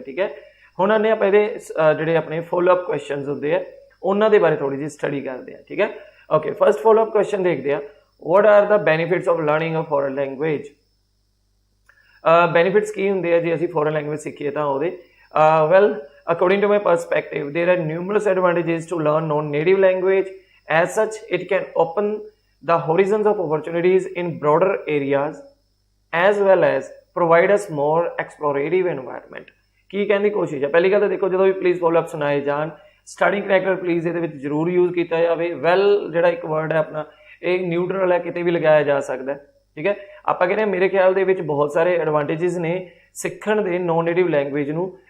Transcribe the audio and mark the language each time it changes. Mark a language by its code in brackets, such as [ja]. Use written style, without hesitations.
[pa] ਠੀਕ ਹੈ, ਹੁਣ ਆਨੇ ਆਪਾਂ ਇਹਦੇ ਜਿਹੜੇ ਆਪਣੇ ਫੋਲੋਅਪ ਕੁਐਸਚਨਸ ਹੁੰਦੇ ਆ ਉਹਨਾਂ ਦੇ ਬਾਰੇ ਥੋੜ੍ਹੀ ਜਿਹੀ ਸਟੱਡੀ ਕਰਦੇ ਹਾਂ। ਠੀਕ ਹੈ, ਓਕੇ, ਫਸਟ ਫੋਲੋਅਪ ਕੁਐਸਚਨ ਦੇਖਦੇ ਹਾਂ। [en] What are the benefits of learning a foreign language. [pa] Benefits ਕੀ ਹੁੰਦੇ ਆ ਜੇ ਅਸੀਂ ਫੋਰਨ ਲੈਂਗੁਏਜ ਸਿੱਖੀਏ ਤਾਂ ਉਹਦੇ [en] Well according to my perspective there are numerous advantages to learn non native language. As such, it can open the horizons of opportunities in broader areas as well as provide us more explorative environment। [pa] ਕੀ ਕਹਿਣ ਦੀ ਕੋਸ਼ਿਸ਼ ਹੈ, ਪਹਿਲੀ ਗੱਲ ਤਾਂ ਦੇਖੋ ਜਦੋਂ ਵੀ please follow-up ਸੁਣਾਏ ਜਾਣ ਸਟਾਰਟਿੰਗ ਕਰੈਕਟਰ ਪਲੀਜ਼ ਇਹਦੇ ਵਿੱਚ ਜ਼ਰੂਰ ਯੂਜ਼ ਕੀਤਾ ਜਾਵੇ। ਵੈਲ ਜਿਹੜਾ ਇੱਕ ਵਰਡ ਹੈ ਆਪਣਾ ਇਹ ਨਿਊਟਰਲ ਹੈ, ਕਿਤੇ ਵੀ ਲਗਾਇਆ ਜਾ ਸਕਦਾ। ਠੀਕ ਹੈ, ਆਪਾਂ ਕਹਿੰਦੇ ਮੇਰੇ ਖਿਆਲ ਦੇ ਵਿੱਚ ਬਹੁਤ ਸਾਰੇ ਐਡਵਾਂਟੇਜਸ ਨੇ ਸਿੱਖਣ ਦੇ ਨੋਨ ਨੇਟਿਵ ਲੈਂਗੁਏਜ ਨੂੰ।